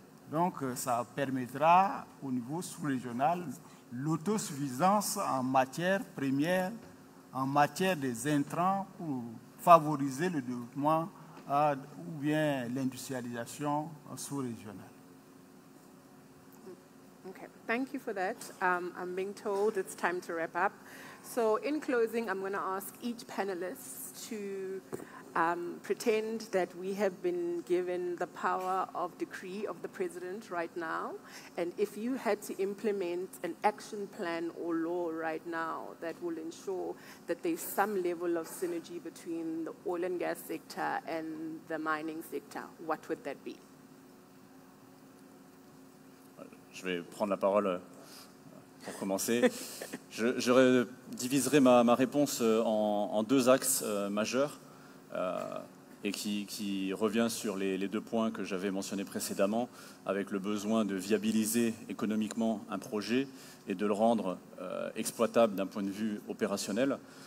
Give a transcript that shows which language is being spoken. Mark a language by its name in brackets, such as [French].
[French] Donc, ça permettra au niveau sous-régional l'autosuffisance en matière première, en matière des intrants pour favoriser le développement ou bien l'industrialisation sous-régionale. [English] Okay, thank you for that. I'm being told it's time to wrap up. So in closing, I'm going to ask each panelist to pretend that we have been given the power of decree of the president right now. And if you had to implement an action plan or law right now that will ensure that there's some level of synergy between the oil and gas sector and the mining sector, what would that be? [French] Je vais prendre la parole pour commencer. Je diviserai ma réponse en deux axes majeurs et qui revient sur les deux points que j'avais mentionnés précédemment, avec le besoin de viabiliser économiquement un projet et de le rendre exploitable d'un point de vue opérationnel.